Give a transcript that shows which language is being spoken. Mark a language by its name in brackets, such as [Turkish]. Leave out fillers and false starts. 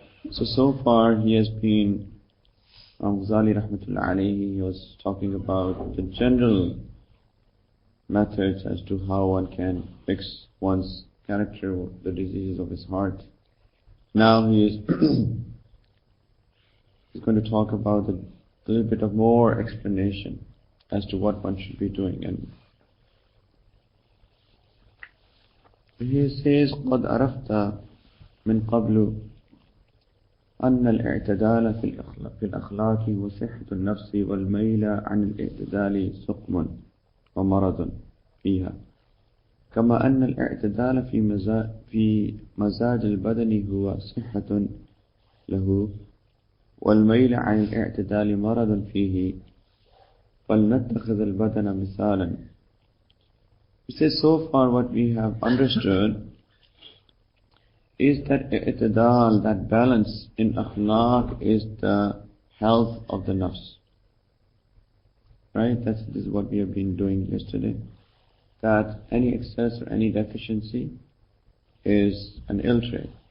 [English] So far he has been, Ghazali rahmatullah alayhi, he was talking about the general methods as to how one can fix one's character, the diseases of his heart. Now he is he's going to talk about a little bit of more explanation as to what one should be doing. And he says [Arabic] قد عرفت من قبل أن الاعتدال في الأخلاق وصحة النفس والميل عن الاعتدال سقم ومرض فيها، كما أن الاعتدال في مزاج البدن هو صحة له والميل عن الاعتدال مرض فيه، فلنتخذ البدن مثالا. [English] He says so far what we have understood is that i'tidal, that balance in akhlaq, is the health of the nafs. Right? This is what we have been doing yesterday. That any excess or any deficiency is an ill trait.